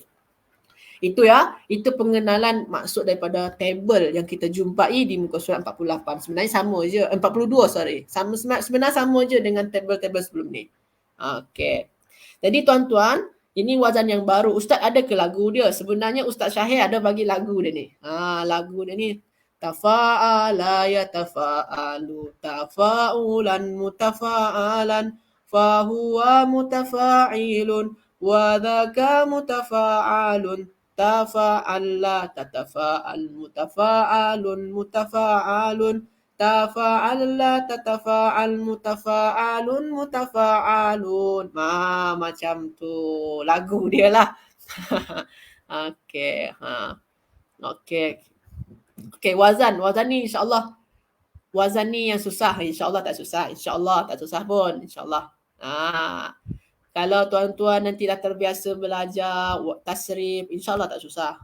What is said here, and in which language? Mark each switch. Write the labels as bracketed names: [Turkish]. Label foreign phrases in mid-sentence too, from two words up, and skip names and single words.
[Malay] Itu ya, itu pengenalan maksud daripada table yang kita jumpai di muka surat 48. Sebenarnya sama je, 42 sorry. Sebenarnya sama je dengan table-table sebelum ni. Okey. Jadi tuan-tuan, ini wazan yang baru. Ustaz ada ke lagu dia? Sebenarnya Ustaz Syahir ada bagi lagu dia ni. Lagu dia ni [Arabic] تفاعل يتفاعل تفاعلا متفاعلا فهو متفاعل وذاك متفاعل تفاعل لا تتفاعل متفاعل متفاعل تفاعل لا تتفاعل متفاعل متفاعل. [Malay] Macam tu lagu dia lah. Okey. Okey, wazan ni [Arabic] إن شاء الله. [Malay] Wazan ni yang susah, [Arabic] إن شاء الله [Malay] tak susah. [Arabic] إن شاء الله [Malay] tak susah pun, [Arabic] إن شاء الله. [Malay] Kalau tuan-tuan nanti dah terbiasa belajar tasrif, [Arabic] إن شاء الله [Malay] tak susah.